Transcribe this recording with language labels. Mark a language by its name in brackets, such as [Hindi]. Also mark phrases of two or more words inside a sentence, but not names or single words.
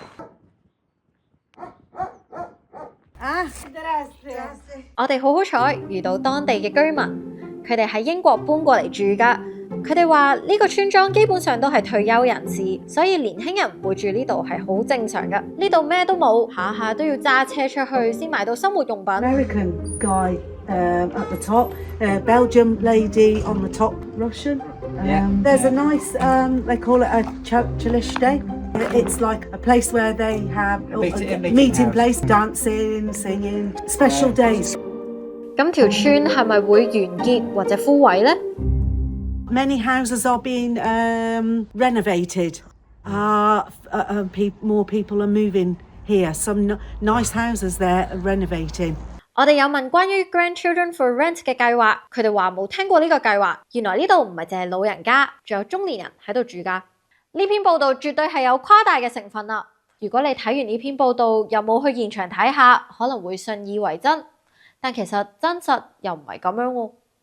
[Cantonese] 我哋好彩遇到當地嘅居民，佢哋喺英國搬過嚟住㗎。佢哋話呢個村莊基本上都係退休人士，所以年輕人唔會住呢度係好正常㗎。呢度咩都冇，下下都要揸車出去先買到生活用品。 [English] American guy at the top, Belgium lady on the top, Russian. There's a nice, they call it a chalish day. It's like a place where they have a meeting place, dancing, singing, special days. [Cantonese] 咁條村係咪會完結或者枯萎呢？ [English] Many houses are being renovated. More people are moving here. Some nice houses there are renovating. [Cantonese] 我哋有問關於 Grandchildren for Rent 嘅計劃，佢哋話冇聽過呢個計劃。原來呢度唔係淨係老人家，仲有中年人喺度住㗎。呢篇報道絕對係有誇大嘅成分啦。如果你睇完呢篇報道又冇去現場睇下，可能會信以為真，但其實真實又唔係咁樣喎。